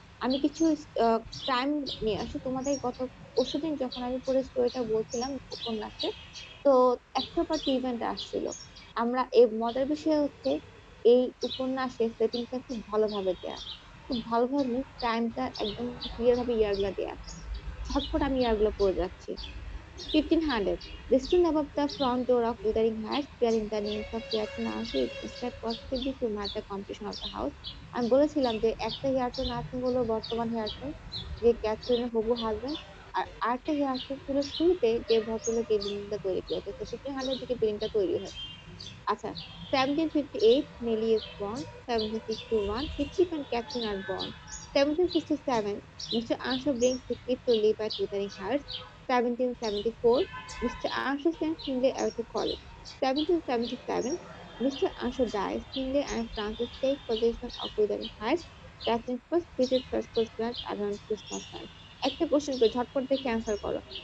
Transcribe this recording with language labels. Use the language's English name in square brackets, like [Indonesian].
[Bangla] আমি কিছু ক্রাইম নিয়ে আসি তোমাদের। গত পরশুদিন যখন আমি পুরো স্টোরিটা বলছিলাম উপন্যাসে, তো একটা পর ইভেন্ট আসছিল। আমরা এই মজার বিষয় হচ্ছে, এই উপন্যাসে সেটিংটা খুব ভালোভাবে দেয়া, খুব ভালোভাবে টাইমটা একদম ক্লিয়ার ভাবে ইয়ারগুলা দেয়া আছে। ঝটপট আমি ইয়ারগুলো পড়ে যাচ্ছি। 1500. [English] The stone above the front door of Wuthering Heights, bearing the names of Catherine Archer, is inscribed possibly to mark the completion of the house. [Bangla] আমি বলেছিলাম যে একটা হেয়ারটোন আছে হলো বর্তমান হেয়ারটোন, যে ক্যাথরিনের হবু হাজবেন্ড। আর আরেকটা হেয়ারটোন ছিল শুরুতে, যে ভদ্রলোক এই বিল্ডিংটা তৈরি করেছে। তো 1500 দিকে বিল্ডিংটা তৈরি হয়। আচ্ছা, [English] 1758 Nellie is born, 1761 Heathcliff and Catherine are born, 1767 Mr. Anshaw brings Heathcliff to live at Wuthering Heights, 1774 Mr. Anshaw sends Finlay away to college, 1777 Mr. Anshaw dies, Finlay and Frances take possession of Wuthering Heights, Catherine first visit her school friends around Christmas time. [Bangla] একটা question করে ঝটপট দেখে answer করো।